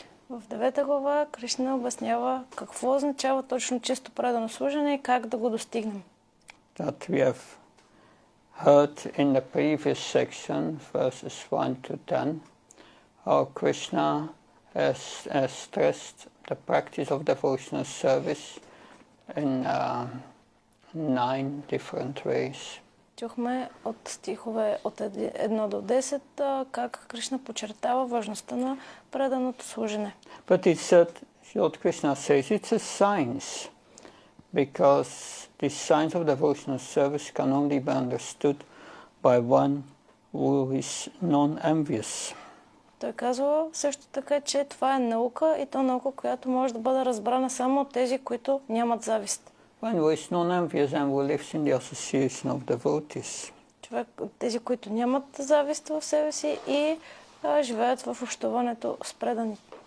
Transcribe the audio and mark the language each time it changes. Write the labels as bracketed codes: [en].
[bg] В 9 глава Кришна обяснява какво означава точно чисто предано служене и как да го достигнем. [en] That we have heard in the previous section, verses 1 to 10, how Krishna has stressed the practice of devotional service in 9 different ways. [bg] Чухме от стихове от 1 до 10 как Кришна подчертава важността на преданото служене. [en] But it said, Lord Krishna says, it's a science, because the science of devotional service can only be understood by one who is non-envious. [bg] Той казва също така, че това е наука и то наука, която може да бъде разбрана само от тези, които нямат завист. [en] One who is non-envious and who lives in the association of devotees. [bg] Човек, тези, които нямат завист в себе си и живеят в общуването с преданите.